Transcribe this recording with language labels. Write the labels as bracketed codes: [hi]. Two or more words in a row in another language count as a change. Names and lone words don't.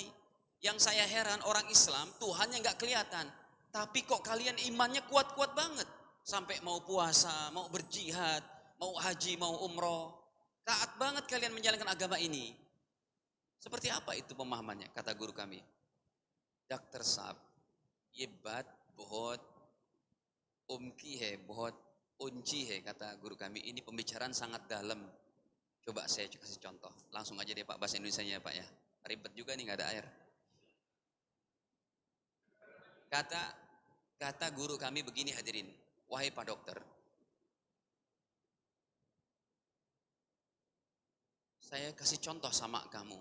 [id] Yang saya heran orang Islam Tuhannya nggak kelihatan, tapi kok kalian imannya kuat-kuat banget, sampai mau puasa, mau berjihad, mau haji, mau umroh, taat banget kalian menjalankan agama ini. Seperti apa itu pemahamannya? Kata guru kami, Dr. [ur] صاب، یہ بات بہت امکی ہے، بہت انچی ہے, [id] kata guru kami. Ini pembicaraan sangat dalam. Coba saya kasih contoh. Langsung aja deh Pak, bahasa Indonesianya Pak ya. Ribet juga nih, nggak ada air. Kata guru kami begini hadirin, wahai Pak Dokter, saya kasih contoh sama kamu.